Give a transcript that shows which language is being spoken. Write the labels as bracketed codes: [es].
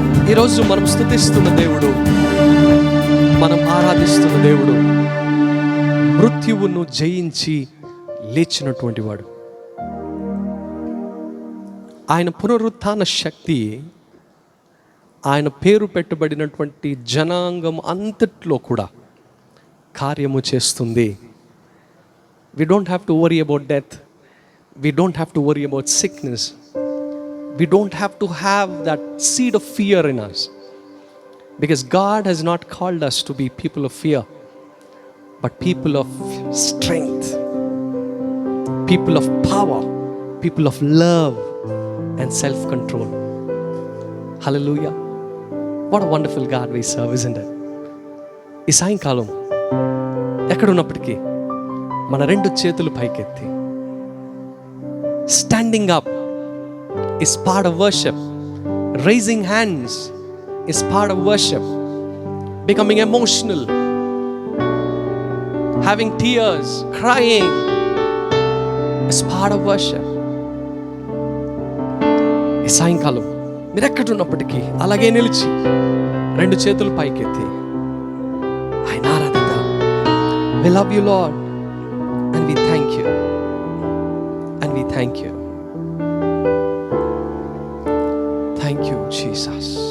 [te] ఈరోజు మనం స్తుతిస్తున్న దేవుడు, మనం ఆరాధిస్తున్న దేవుడు మృత్యువును జయించి లేచినటువంటి వాడు. ఆయన పునరుత్థాన శక్తి ఆయన పేరు పెట్టబడినటువంటి జనాంగం అంతట్లో కూడా కార్యము చేస్తుంది. [en] We don't have to worry about death. We don't have to worry about sickness. We don't have to have that seed of fear in us. Because God has not called us to be people of fear, but people of strength, people of power, people of love and self-control. Hallelujah. What a wonderful God we serve, isn't it? [te] ఈ సాయంకాలం ఎక్కడున్నప్పటికీ మన రెండు చేతులు పైకెత్తి, standing up [en] is part of worship. Raising hands is part of worship. Becoming emotional, having tears, crying is part of worship. [te] ఈ సాయంకాలం మీరు ఎక్కడున్నప్పటికీ అలాగే నిలిచి రెండు చేతులు పైకెత్తి ఆయన ఆరాధిద్దాం. [en] We love you Lord and we thank you and we thank you. Thank you Jesus.